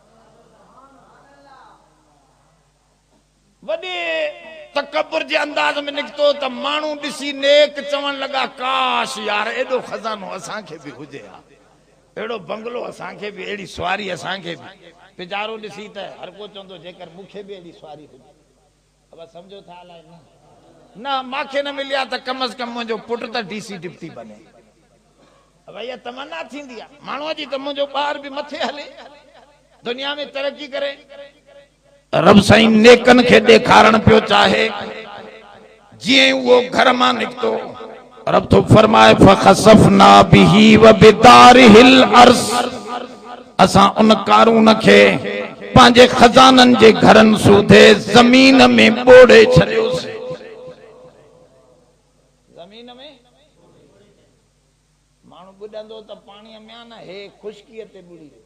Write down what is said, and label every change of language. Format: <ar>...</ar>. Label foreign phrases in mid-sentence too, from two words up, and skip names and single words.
<sd>वॾे तकबर जे अंदाज़ में निकितो त माण्हू ॾिसी नेक चवण लॻा, काश यार एॾो खज़ानो असांखे बि हुजे हा, अहिड़ो बंगलो असांखे बि, अहिड़ी सवारी असांखे बि। पिजारो ॾिसी त हर को चवंदो जेकर मूंखे बि अहिड़ी सवारी हुजे। अब सम्झो था अलाए न मूंखे न मिली आहे त कम अज़ कम मुंहिंजो पुटु त DC डिप्टी बने। अब इहा तमन्ना थींदी आहे माण्हूअ जी त मुंहिंजो ॿार बि मथे हले, दुनिया में तरक़ी करे। रब साईं नेकन खे ॾेखारण पियो चाहे। जीअं उहो घर मां निकितो, रब तो फरमाए</sd> <ar>فخسفنا به وبداره الأرض,</ar> <sd>असां उन कारून खे पंहिंजे खजाननि जे घरनि सूधे ज़मीन में ॿोड़े छॾियोसीं। ज़मीन में माण्हू ॿुॾंदो त पाणीअ में आहे न, हे ख़ुश्कीअ ते ॿुड़ी।</sd>